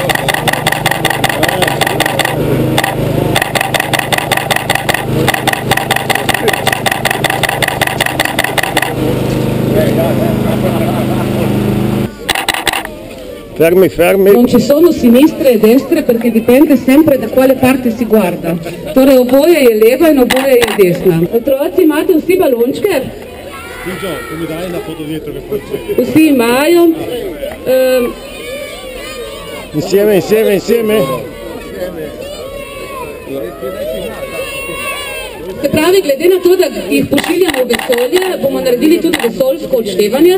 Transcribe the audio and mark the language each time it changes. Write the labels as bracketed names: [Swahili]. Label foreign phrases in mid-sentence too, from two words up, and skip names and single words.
[Italian] Fermi, fermi. Non ci sono sinistre e destre perché dipende sempre da quale parte si guarda. [Slovenian] Torej oboje je leva in oboje je desna. Otroci imate vsi balončke? [Italian] Tu mi dai la foto dietro che poi [Slovenian] Vsi imajo. [Italian] Insieme, insieme, insieme. [Slovenian] Se pravi, glede na to, da jih pošiljamo v vesolje, bomo naredili tudi vesoljsko odštevanje.